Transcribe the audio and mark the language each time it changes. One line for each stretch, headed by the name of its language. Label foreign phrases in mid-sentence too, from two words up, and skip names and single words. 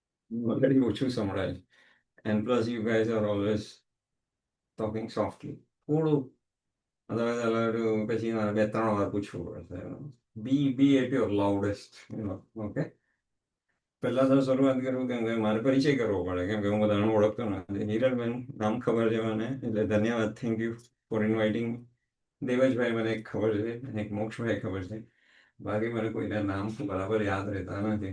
English: already
Gujarati: ઓછું સંભળાય
English: and plus you guys are always talking softly.
Gujarati: થોડું
English: otherwise I'll have to
Gujarati: પછી મારે 2-3 વાર પૂછવું પડશે.
English: Be at your loudest, okay?
Gujarati: પહેલા તો શરૂઆત કરું કેમ કે મારે પરિચય કરવો પડે કેમ કે હું બધાને ઓળખતો નથી. હિરલબેન નામ ખબર છે મને, એટલે ધન્યવાદ,
English: thank you for inviting.
Gujarati: દેવજભાઈ મને એક ખબર છે અને એક મોક્ષભાઈ ખબર છે, બાકી મને કોઈના નામ બરાબર યાદ રહેતા નથી.